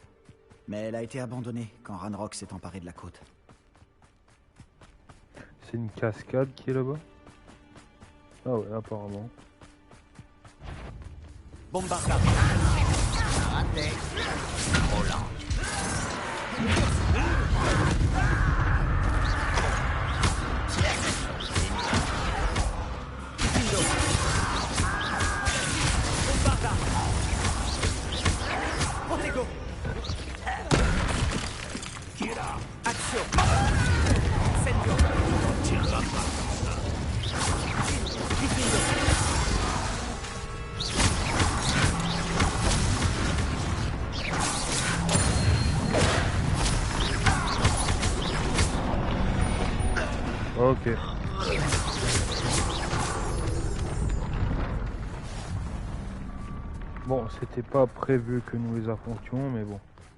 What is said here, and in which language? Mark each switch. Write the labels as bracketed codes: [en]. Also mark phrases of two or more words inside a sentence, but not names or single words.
[fr] Mais elle a été abandonnée quand Ranrock s'est emparé de la côte. C'est une cascade qui est là-bas? Ah ouais, apparemment. Bombarda. Raté. Trop lent. Bombarda. Protego. Action. Incendio. Vikingo. Ok. Bon, c'était pas prévu que nous les affrontions, mais bon.